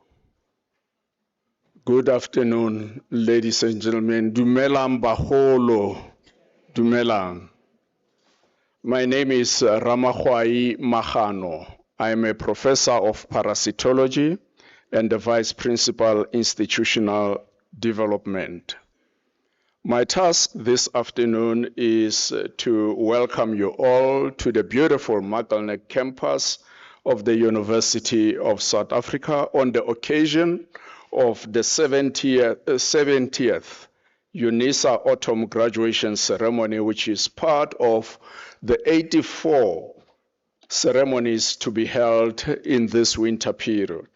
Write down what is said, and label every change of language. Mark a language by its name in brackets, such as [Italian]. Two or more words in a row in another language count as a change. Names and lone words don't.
[English] Good afternoon, ladies and gentlemen. [Southern Sotho] Dumelang baholo. Dumelang. [English] My name is Ramakhwai Magano. I am a professor of parasitology and the vice principal institutional development. My task this afternoon is to welcome you all to the beautiful Magalnek campus of the University of South Africa on the occasion of the 70th UNISA Autumn Graduation Ceremony, which is part of the 84 ceremonies to be held in this winter period.